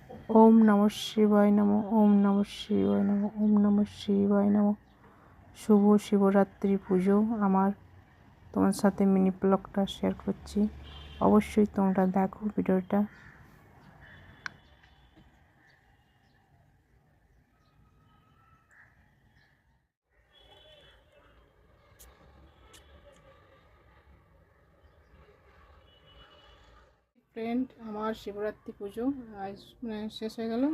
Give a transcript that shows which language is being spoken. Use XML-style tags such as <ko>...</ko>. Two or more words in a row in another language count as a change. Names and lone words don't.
<sa>ওম নমঃ শিবায় নমঃ। ওম নমঃ শিবায় নমঃ। ওম নমঃ শিবায় নমঃ।</sa> <bn>শুভ শিবরাত্রি পুজো আমার তোমার সাথে মিনি ব্লগটা শেয়ার করছি। অবশ্যই তোমরা দেখো ভিডিওটা। ফ্রেন্ড, আমার শিবরাত্রি পুজো আজ শেষ হয়ে গেল।</bn>